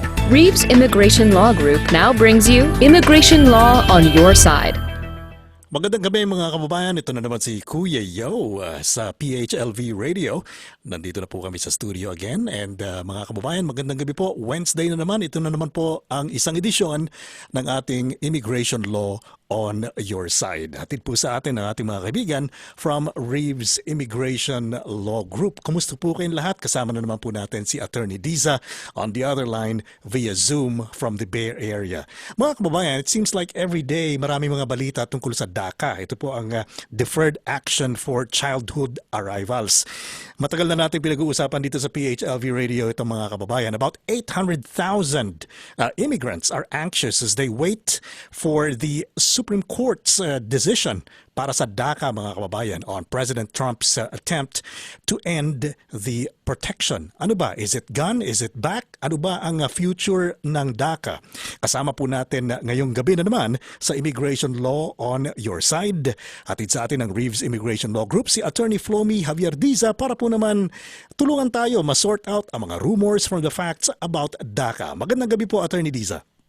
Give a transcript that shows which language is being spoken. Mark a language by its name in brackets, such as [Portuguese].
[English] Reeves Immigration Law Group now brings you Immigration Law on Your Side. [Filipino] Magandang gabi mga kababayan, ito na naman si Kuya Yo sa PHLV Radio. Nandito na po kami sa studio again and mga kababayan, magandang gabi po. Wednesday na naman, ito na naman po ang isang edisyon ng ating Immigration Law on Your Side. Hatid po sa atin ang ating mga kaibigan from Reeves Immigration Law Group. Kumusta po kayong lahat? Kasama na naman po natin si Atty. [English] Diza on the other line via Zoom from the Bay Area. [Filipino] Mga kababayan, [English] it seems like every day [Filipino] marami mga balita tungkol sa DACA. Ito po ang Deferred Action for Childhood Arrivals. Matagal na natin pinag-uusapan dito sa PHLV Radio itong mga kababayan. [English] About 800,000 immigrants are anxious as they wait for the Supreme Court's decision [Filipino] para sa DACA mga kababayan [English] on President Trump's attempt to end the protection. [Filipino] Ano ba? [English] Is it gone? Is it back? [Filipino] Ano ba ang future ng DACA? Kasama po natin ngayong gabi na naman sa Immigration Law on Your Side. Hatid sa atin ng Reeves Immigration Law Group si Atty. Flomy Diza para po naman tulungan tayo ma-sort out ang mga [English] rumors from the facts about DACA. [Filipino] Magandang gabi po, Atty. Diza.